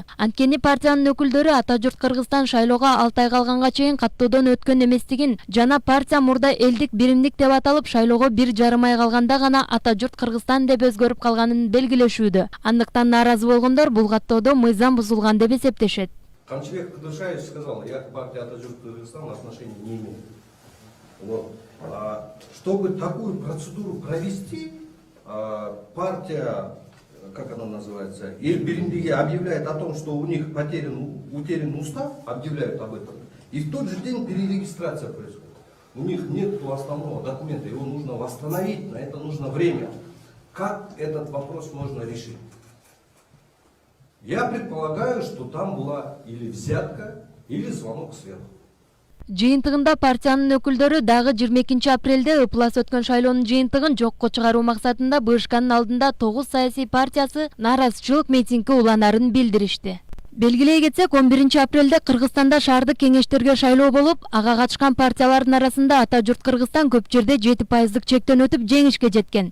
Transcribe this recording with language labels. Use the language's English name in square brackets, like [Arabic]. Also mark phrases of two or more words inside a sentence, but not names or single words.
[Kyrgyz] Анткени партиянын өкүлдөрү Ата журт Кыргызстан шайлоого 6 ай калганга чейин каттоодон өткөн эместигин жана партия мурда элдик биримдик деп аталып шайлоого 1,5 ай калганда гана Ата журт Кыргызстан деп өзгөрүп калганын белгилешүүдө. Андыктан нааразы болгондор бул каттоодо мыйзам бузулган деп эсептешет. [Russian] Канчебек Кыдыршаев сказал, я к партии Ата журт Кыргызстан отношения не имею. Вот. Чтобы такую процедуру провести, партия, как она называется, Эл Биримдиги объявляет о том, что у них утерян устав, объявляют об этом, и в тот же день перерегистрация происходит. У них нет основного документа, его нужно восстановить, на это нужно время. Как этот вопрос можно решить? Я предполагаю, что там была или взятка, или звонок сверху. [Kyrgyz] Жыйынтыгында партиянын өкүлдөрү дагы 22 апрелде ыплас өткөн шайлоонун жыйынтыгын жокко чыгаруу максатында Бышканын алдында 9 саясий партиясы нааразычылык митинги уланарын билдиришти. Белгилей кетсек, 11 апрелде Кыргызстанда шаардык кеңештерге шайлоо болуп, ага катышкан партиялардын арасында Ата журт Кыргызстан көп жерде 7% чектен өтүп жеңишке жеткен.